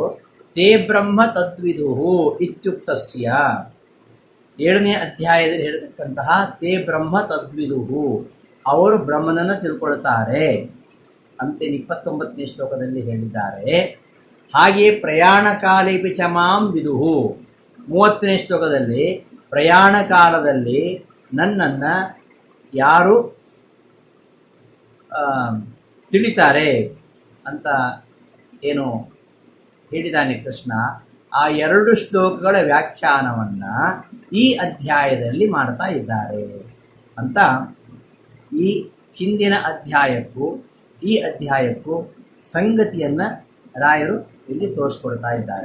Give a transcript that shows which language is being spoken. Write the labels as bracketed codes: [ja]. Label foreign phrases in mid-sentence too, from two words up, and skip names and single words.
[sa] ತೇ ಬ್ರಹ್ಮ ತದ್ವಿದುಹು ಇತ್ಯುಕ್ತಸ್ಯ, [kn] 7ನೇ ಅಧ್ಯಾಯದಲ್ಲಿ ಹೇಳ್ತಕ್ಕಂತಹ [sa] ತೇ ಬ್ರಹ್ಮ ತದ್ವಿದುಹು, [kn] ಅವರು ಬ್ರಹ್ಮನನ್ನು ತಿಳ್ಕೊಳ್ತಾರೆ ಅಂತ 29ನೇ ಶ್ಲೋಕದಲ್ಲಿ ಹೇಳಿದ್ದಾರೆ. [sa] ಹಾಗೆಯೇ ಪ್ರಯಾಣ ಕಾಲೇಪಿ ಚ ಮಾಂ ವಿದುಹು, [kn] 30ನೇ ಶ್ಲೋಕದಲ್ಲಿ ಪ್ರಯಾಣ ಕಾಲದಲ್ಲಿ ನನ್ನನ್ನು ಯಾರು ತಿಳಿತಾರೆ ಅಂತ ಏನು ಹೇಳಿದ್ದಾನೆ ಕೃಷ್ಣ. ಆ 2 ಶ್ಲೋಕಗಳ ವ್ಯಾಖ್ಯಾನವನ್ನು ಈ ಅಧ್ಯಾಯದಲ್ಲಿ ಮಾಡ್ತಾ ಇದ್ದಾರೆ ಅಂತ ಈ ಹಿಂದಿನ ಅಧ್ಯಾಯಕ್ಕೂ ಈ ಅಧ್ಯಾಯಕ್ಕೂ ಸಂಗತಿಯನ್ನು ರಾಯರು ಇಲ್ಲಿ ತೋರಿಸ್ಕೊಡ್ತಾ ಇದ್ದಾರೆ.